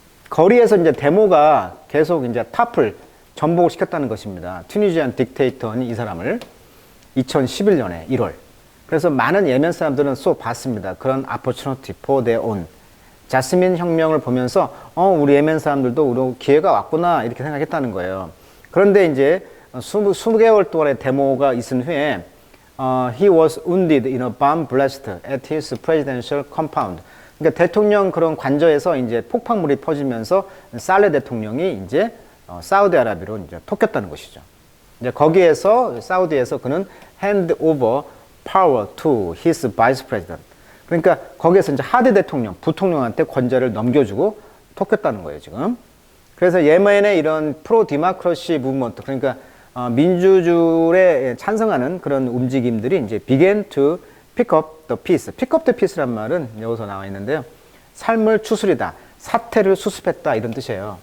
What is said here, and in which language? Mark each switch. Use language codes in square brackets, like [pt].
[ko] 거리에서 이제 데모가 계속 이제 탑을 전복을 시켰다는 것입니다. 튀니지안 딕테이터는 이 사람을 2011년에 1월. 그래서 많은 예멘 사람들은 쏘 봤습니다. 그런 [en] opportunity for their own. [ko] 자스민 혁명을 보면서 우리 예멘 사람들도 우리 기회가 왔구나 이렇게 생각했다는 거예요. 그런데 이제 20개월 동안의 데모가 있은 후에 [en] he was wounded in a bomb blast at his presidential compound. [ko] 그러니까 대통령 그런 관저에서 이제 폭발물이 퍼지면서 살레 대통령이 이제 사우디아라비아로 이제 토꼈다는 것이죠. 이제 거기에서 사우디에서 그는 [en] hand over power to his vice president. [ko] 그러니까 거기에서 이제 하디 대통령, 부통령한테 권좌를 넘겨주고 토꼈다는 거예요, 지금. 그래서 예멘의 이런 프로 디마크러시 무브먼트, 그러니까 민주주의에 찬성하는 그런 움직임들이 이제 [en] began to pick up the peace. pick up the peace [ko] 란 말은 여기서 나와 있는데요. 삶을 추스리다, 사태를 수습했다 이런 뜻이에요.